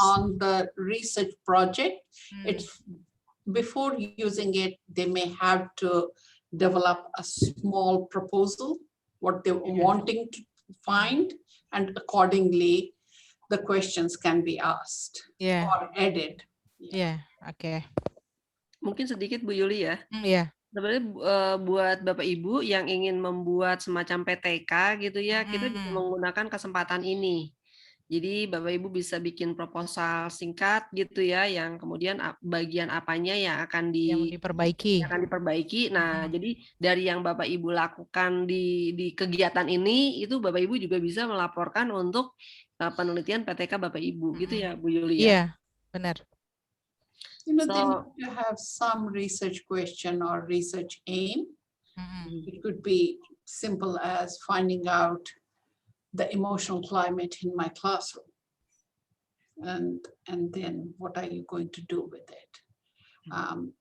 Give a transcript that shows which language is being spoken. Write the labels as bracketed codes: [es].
[en] on the research project. It's before using it, they may have to develop a small proposal, what they're wanting to find, and accordingly, the questions can be asked or added. Okay. [id] Mungkin sedikit Bu Juli ya. Sebenarnya buat Bapak Ibu yang ingin membuat semacam PTK gitu ya, kita bisa menggunakan kesempatan ini. Jadi Bapak Ibu bisa bikin proposal singkat gitu ya, yang kemudian bagian apanya yang akan diperbaiki. Nah, jadi dari yang Bapak Ibu lakukan di kegiatan ini, itu Bapak Ibu juga bisa melaporkan untuk penelitian PTK Bapak Ibu, gitu ya Bu Juli ya? Iya, benar. [en] You know, they need to have some research question or research aim. It could be simple as finding out the emotional climate in my classroom. And then what are you going to do with it?